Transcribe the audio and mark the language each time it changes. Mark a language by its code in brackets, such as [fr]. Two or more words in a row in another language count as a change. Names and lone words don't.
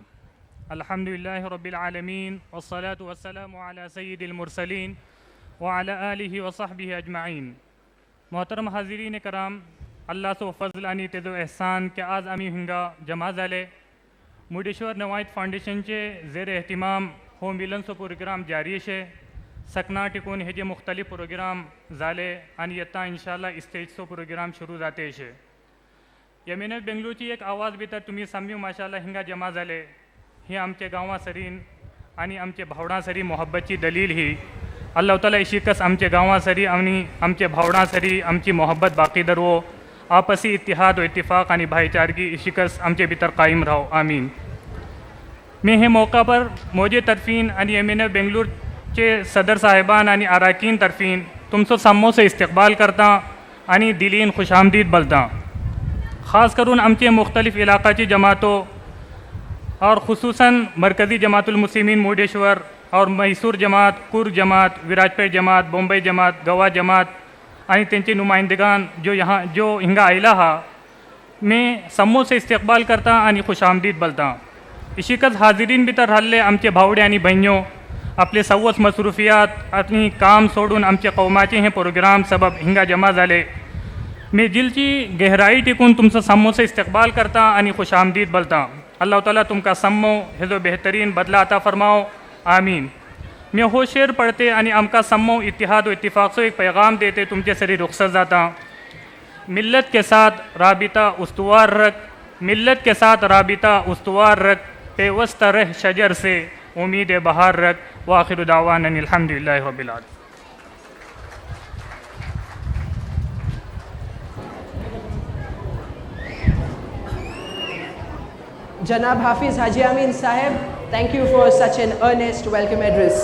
[ar] الحمد لله رب العالمين والصلاة والسلام على سيد المرسلين و على آله و صحبه أجمعين. [ur] محترم حاضرین کرام, [kok] अल्लाह सो फज़ल आणि तेजो एहसान के आज आमी हिंगा जमा जाले मुर्डेश्वर नवायत फाउंडेशनचे ज़ेर एहतिमाम हो मिलनसो प्रोग्राम जारी शे। सकना टिकून हेजे मुख्तलिफ प्रोग्राम जाले आणि यत्ता इंशाअल्लाह स्टेजचो प्रोग्राम शुरू जाते शे। एमएनएफ बेंगलोरची एक आवाज भितर तुम्ही सामी माशाल्लाह हिंगा जमा जाले, ही आमचे गांवा सरीन आणि आमचे भावडां सरी मोहब्बतची दलील ही। अल्लाह ताला इशिकस आमचे गांवा सरी आणि आमचे भावडां सरी आमची मोहब्बत बाकी दरवो, [ur] آپسی اتحاد و اتفاق [kok] आणि भाईचारगी इशिकस आमचे भितर कायम राहो, आमीन। मैं हे मौका पर मौजे तरफीन आणि एमएनएफ बेंगलोरचे सदर साहेबान आणि अराकीन तरफीन तुमचो सामो से इस्तकबाल करता आणि दिलीन खुशामदीद बोलता। ख़ास करून आमचे मुख्तलिफ इलाक़ाची जमातों और खुसूसन मरकज़ी जमातुल मुस्लिमीन मुर्डेश्वर और मैसूर जमात, कुर्ग जमात, विराजपेट जमात, बॉम्बे जमात, गोवा जमात आणि त्यांचे नुमाइंदगान जो हिंगा आयला हा, मैं समोर से इस्तकबाल करता आणि खुशामदीद बोलता। इशिकच हाजिरीन भितर राहिल्ले आमचे भावडे आणि बहिणीओ, आपले सवस मसरूफियात आणि काम सोडून आमच्या कौमाचे हे प्रोग्राम सबब हिंगा जमा झाले। मैं दिलची गहराई टिकून तुमचं समोर से इस्तकबाल करता आणि खुशामदीद बोलता। अल्लाह ताला तुमका सम्मो हेजो बेहतरीन बदला अता फरमाओ, आमीन। मैं हो शेर पढ़ते आणि आमका सम्मो [ur] اتحاد و اتفاق [kok] से एक पैगाम देते तुमचे सरी रुखसत जाता। [ur] ملت کے ساتھ رابطہ استوار رکھ، ملت کے ساتھ رابطہ استوار رکھ، پیوستہ رہ شجر سے امید بہار رکھ. [ar] وآخر دعوانا الحمد لله رب العالمين. [en] Janab Hafiz Haji Amin Sahib, thank you for such an earnest welcome address.